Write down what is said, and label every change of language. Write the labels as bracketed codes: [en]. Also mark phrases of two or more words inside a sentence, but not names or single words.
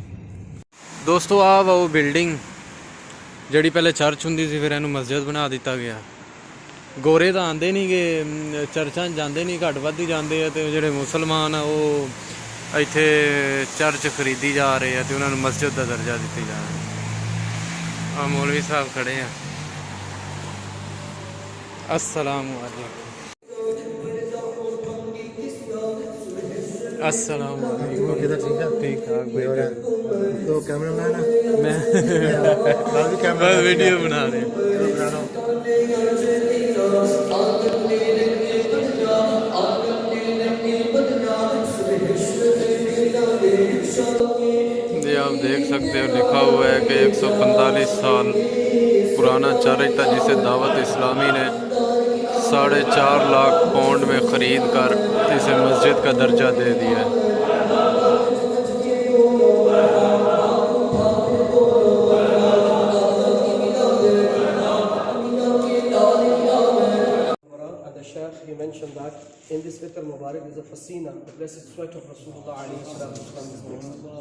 [pa] ਦੋਸਤੋ ਆ ਵਾ ਉਹ ਬਿਲਡਿੰਗ ਜਿਹੜੀ ਪਹਿਲੇ ਚਰਚ ਹੁੰਦੀ ਸੀ, ਫਿਰ ਇਹਨੂੰ ਮਸਜਿਦ ਬਣਾ ਦਿੱਤਾ ਗਿਆ। ਗੋਰੇ ਤਾਂ ਆਉਂਦੇ ਨਹੀਂ ਗੇ, ਚਰਚਾਂ ਜਾਂਦੇ ਨਹੀਂ, ਘੱਟ ਵੱਧ ਹੀ ਜਾਂਦੇ ਆ ਤੇ ਜਿਹੜੇ ਮੁਸਲਮਾਨ ਆ ਉਹ ਇੱਥੇ ਚਰਚ ਖਰੀਦੀ ਜਾ ਰਹੇ ਆ ਤੇ ਉਹਨਾਂ ਨੂੰ ਮਸਜਿਦ ਦਾ ਦਰਜਾ ਦਿੱਤੀ ਜਾ ਰਿਹਾ। ਆ ਮੌਲਵੀ ਸਾਹਿਬ ਖੜੇ ਆ। [ar] السلام عليكم. السلام عليكم. [ur] کدھر ٹھیک ہے? ٹھیک ٹھاک بھائی. تو کیمرا مین ہے میں بھی کیمرا بس ویڈیو بنا رہے ہیں. جی آپ دیکھ سکتے ہو لکھا ہوا ہے کہ 145 سال پرانا چرچ تھا جسے دعوت اسلامی نے 4.5 لاکھ پاؤنڈ میں خرید کر اسے مسجد کا درجہ دے دیا ہے. [en] He mentioned that in this Itr Mubarak is a fasina, the blessed sweat of Rasulullah [ar] عليه الصلاة.